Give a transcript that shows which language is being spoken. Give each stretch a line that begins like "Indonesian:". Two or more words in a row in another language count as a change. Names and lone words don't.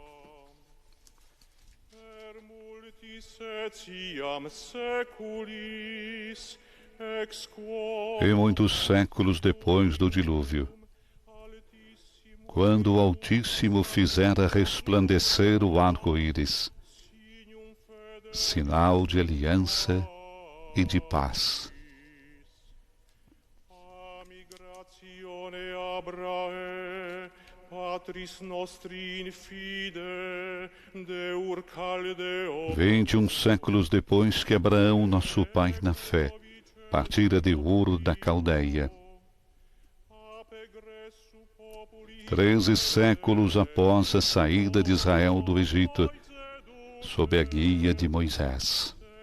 Portuguese: E muitos séculos depois do dilúvio, quando o Altíssimo fizera resplandecer o arco-íris, sinal de aliança e de paz.
Latin: Patris nostri in fide, Deur Caldeo.
Portuguese: 21 séculos depois que Abraão, nosso pai na fé, partira de Ur da Caldeia. 13 séculos após a saída de Israel do Egito, sob a guia de Moisés.